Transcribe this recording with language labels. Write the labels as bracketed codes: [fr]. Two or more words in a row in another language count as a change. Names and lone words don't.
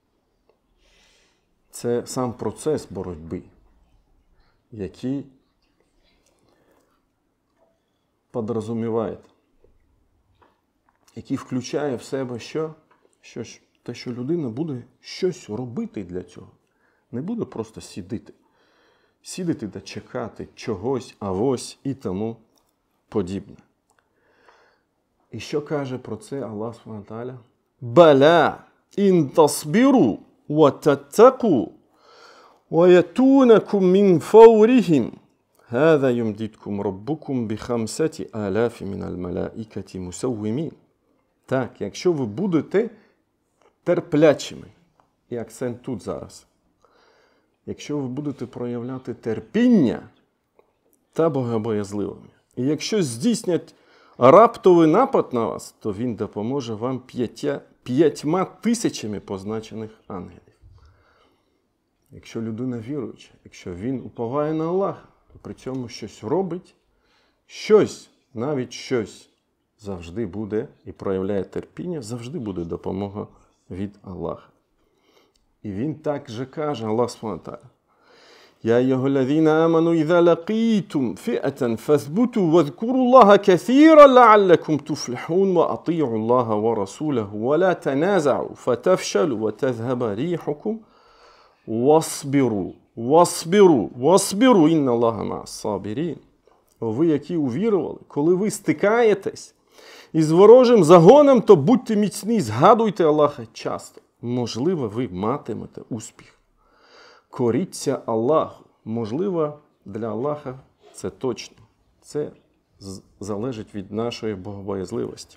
[uk] Це сам процес боротьби, який підрозуміває, який включає в себе що? Те, що людина буде щось робити для цього. Не буде просто сидіти. Сидіти та чекати чогось, авось і тому подібне. І що каже про це [ar] الله سبحانه وتعالى? «بلى إن تصبروا وتتقوا ويأتوكم من فورهم هذا يمددكم ربكم بخمسة آلاف من الملائكة مسومين». [uk] Так, якщо ви будете терплячими, і акцент тут зараз, якщо ви будете проявляти терпіння та богобоязливими, і якщо здійснять раптовий напад на вас, то він допоможе вам 5000 позначених ангелів. Якщо людина віруюча, якщо він уповає на Аллаха, при цьому щось робить, навіть щось завжди буде і проявляє терпіння, завжди буде допомога від Аллаха. І він так же каже, [ar] الله سبحانه وتعالى: «يا أيها الذين آمنوا إذا لقيتم فئة فاثبتوا واذكروا الله كثيرا لعلكم تفلحون وأطيعوا الله ورسوله ولا تنازعوا فتفشلوا وتذهب ريحكم واصبروا». واصبروا إن الله مع الصابرين. [uk] Ви, які увірували, коли ви стикаєтесь із ворожим загоном, то будьте міцні, згадуйте Аллаха часто. Можливо, ви матимете успіх. Коріться Аллаху. Можливо, для Аллаха це точно. Це залежить від нашої богобоязливості.